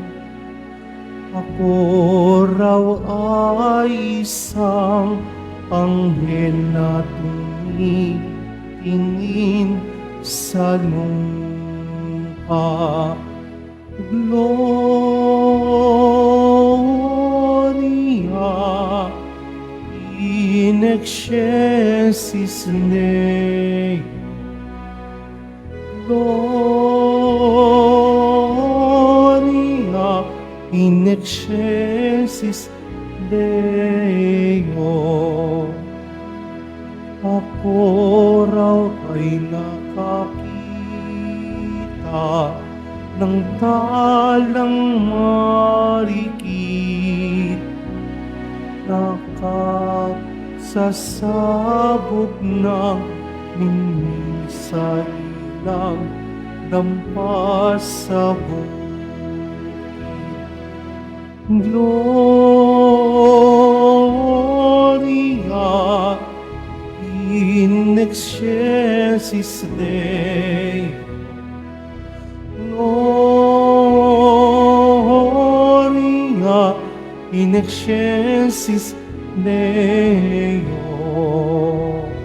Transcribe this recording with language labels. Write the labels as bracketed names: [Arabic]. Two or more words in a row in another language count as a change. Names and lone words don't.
[Filipino] Ako raw ay isang anghel na tumitingin sa lupa. [Latin] Gloria in excelsis Dei. Gloria in excelsis Deo. [Filipino] Ako raw ay nakakita ng talang marikit, nakasasabog ng minsan lang dampas sa bukid. [Latin] Gloria in excelsis Dei. Gloria in excelsis Deo.